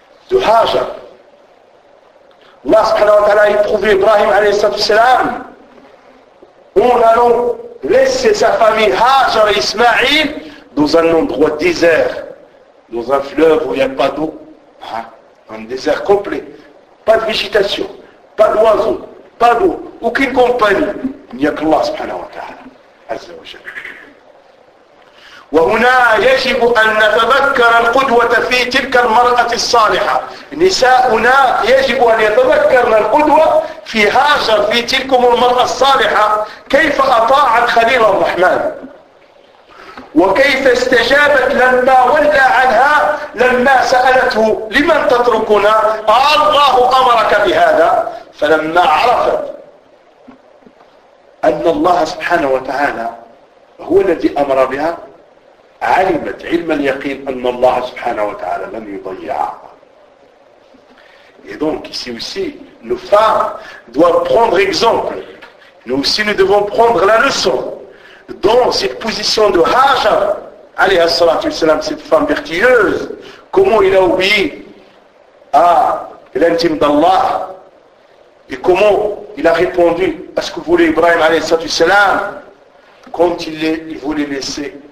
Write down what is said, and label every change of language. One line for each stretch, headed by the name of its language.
French: دو هاجر Allah subhanahu wa ta'ala a éprouvé Ibrahim alayhi salatu salam en allant laisser sa famille Hajar et Ismaïl dans un endroit désert, dans un fleuve où il n'y a pas d'eau, hein, un désert complet, pas de végétation, pas d'oiseaux, pas d'eau, aucune compagnie, il n'y a qu'Allah subhanahu wa ta'ala, azza wa jalla.
Arabic: وهنا يجب أن نتذكر القدوة في تلك المرأة الصالحة نساؤنا يجب أن يتذكرن القدوة في هاجر في تلك المرأة الصالحة كيف أطاعت خليل الرحمن وكيف استجابت لما ولى عنها لما سألته لمن تتركنا؟ الله أمرك بهذا. فلما عرفت أن الله سبحانه وتعالى هو الذي أمر بها علمت علم اليقين أن الله سبحانه وتعالى لم يضيعها.
French: Et donc ici aussi, nos femmes doivent prendre exemple. Nous aussi, nous devons prendre la leçon dans cette position de Hajar, alayhi salatu wassalam, cette femme vertueuse, comment il a oublié à l'intime d'Allah et comment il a répondu à ce que voulait Ibrahim alayhi salatu wassalam quand il voulait laisser.